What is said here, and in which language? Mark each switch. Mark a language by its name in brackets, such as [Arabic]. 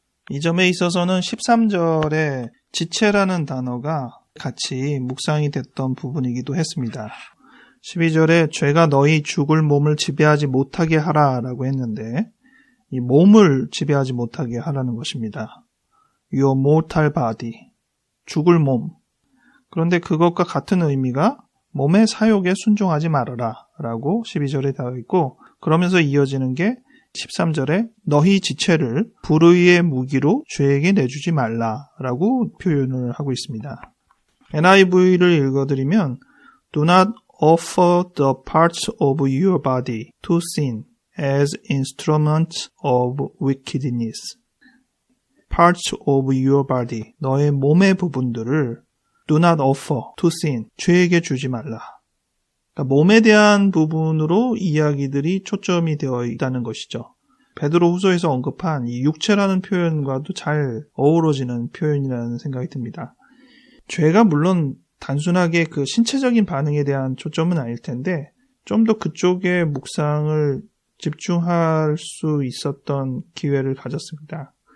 [Korean] 이 점에 있어서는 13절에 지체라는 단어가 같이 묵상이 됐던 부분이기도 했습니다. 12절에 죄가 너희 죽을 몸을 지배하지 못하게 하라라고 했는데 이 몸을 지배하지 못하게 하라는 것입니다. [English] Your mortal body, [Korean] 죽을 몸. 그런데 그것과 같은 의미가 몸의 사욕에 순종하지 말아라 라고 12절에 되어 있고, 그러면서 이어지는 게 13절에 너희 지체를 불의의 무기로 죄에게 내주지 말라 라고 표현을 하고 있습니다. NIV를 읽어드리면 [English] Do not offer the parts of your body to sin as instruments of wickedness. Parts of your body, [Korean] 너의 몸의 부분들을 [English] do not offer to sin, [Korean] 죄에게 주지 말라. 그러니까 몸에 대한 부분으로 이야기들이 초점이 되어 있다는 것이죠. 베드로 후서에서 언급한 이 육체라는 표현과도 잘 어우러지는 표현이라는 생각이 듭니다. 죄가 물론 단순하게 그 신체적인 반응에 대한 초점은 아닐 텐데 좀 더 그쪽에 묵상을 집중할 수 있었던 기회를 가졌습니다.